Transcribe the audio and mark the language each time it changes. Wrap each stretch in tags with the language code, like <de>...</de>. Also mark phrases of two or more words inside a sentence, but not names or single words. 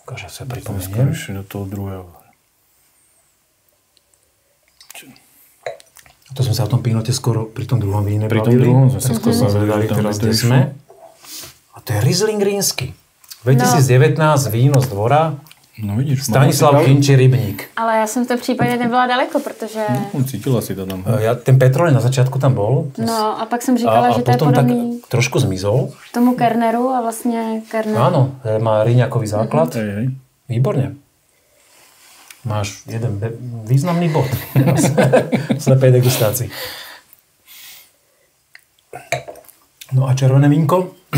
<sk>Ukáže sa pripomeniem. Skôr do toho druhého. To sme sa o tom pinote skoro pri tom druhom víne bavili. Pri tom druhom sme sa skoro bavili, teraz kde sme. A to je Riesling Rínsky. 2019 víno z dvora. No vidíš. Stanislav Kinči Rybník.</sk> <cs>Ale já jsem v tom případě nebyla daleko, protože...</cs> <sk>No, cítila si to tam. Ten Petrolej na začiatku tam bol.</sk> <cs>No a pak jsem říkala, že to je podobný...</cs> <sk>Tak trošku zmizol.</sk> <cs>Tomu Kerneru a vlastně Kerner...</cs> <sk>Áno, má Ríňakový základ. Hej. Výborne. Máš jeden významný bod v slepej degustácii. No a červené vínko?</sk>